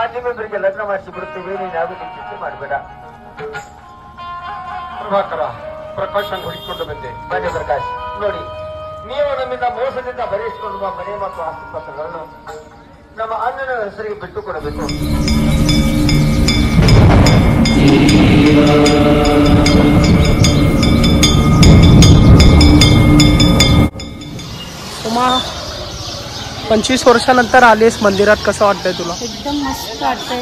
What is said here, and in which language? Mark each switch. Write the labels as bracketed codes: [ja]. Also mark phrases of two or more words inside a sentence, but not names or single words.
[kn] ನಿಮ್ಮಿಬ್ಬರಿಗೆ ಲಗ್ನ ಮಾಡಿಸಿ ಬಿಡುತ್ತೇವೆ, ನೀನು ಯಾವುದೇ ಚಿಂತೆ ಮಾಡಬೇಡ. ಪ್ರಭಾಕರ, ಪ್ರಕಾಶನ್ ಹುಡುಕಿಕೊಂಡು ಬಂದೆ. ಬನ್ನಿ ಪ್ರಕಾಶ್, ನೋಡಿ ನೀವು ನಮ್ಮಿಂದ ಮೋಸದಿಂದ ಬರೆಯಿಸಿಕೊಳ್ಳುವ ಮನೆ ಮತ್ತು ಆಸ್ತಿಪತ್ರಗಳನ್ನು ನಮ್ಮ ಅಣ್ಣನ ಹೆಸರಿಗೆ ಬಿಟ್ಟು ಕೊಡಬೇಕು. [mr] उमा 25 वर्षानंतर आलीस मंदिरात, कसं वाटतंय तुला? एकदम मस्त वाटतंय.